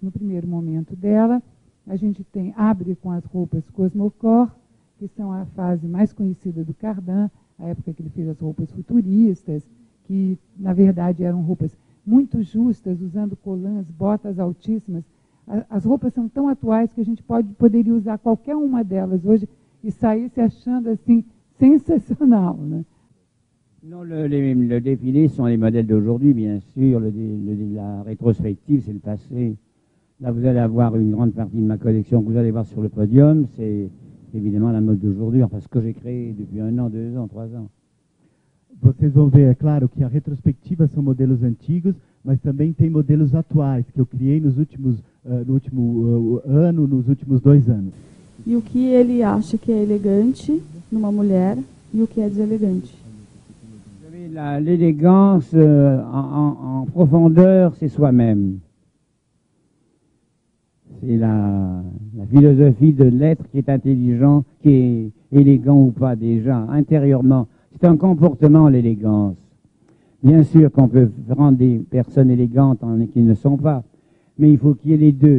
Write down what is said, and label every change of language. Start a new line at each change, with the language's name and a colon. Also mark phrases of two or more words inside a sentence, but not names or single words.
Portuguese: No primeiro momento dela, a gente abre com as roupas Cosmocore, que são a fase mais conhecida do Cardin, a época que ele fez as roupas futuristas, que, na verdade, eram roupas muito justas, usando colãs, botas altíssimas. As roupas são tão atuais que a gente poderia usar qualquer uma delas hoje e sair se achando assim, sensacional, né?
French: Non, le défilé sont les modèles d'aujourd'hui, bien sûr. La rétrospective, c'est le passé. Là, vous allez avoir une grande partie de ma collection que vous allez voir sur le podium. C'est évidemment la mode d'aujourd'hui, enfin ce que j'ai créé depuis 1 an, 2 ans, 3 ans.
Portuguese: Vocês vão ver, é claro, que a retrospectiva são modelos antigos, mas também tem modelos atuais, que eu criei no último ano, nos últimos 2 anos. E o que ele acha que é elegante numa mulher e o que é deselegante.
French: L'élégance en profondeur, c'est soi-même. C'est la philosophie de l'être qui est intelligent, qui est élégant ou pas déjà, intérieurement. C'est un comportement, l'élégance. Bien sûr qu'on peut rendre des personnes élégantes qui ne sont pas, mais il faut qu'il y ait les deux.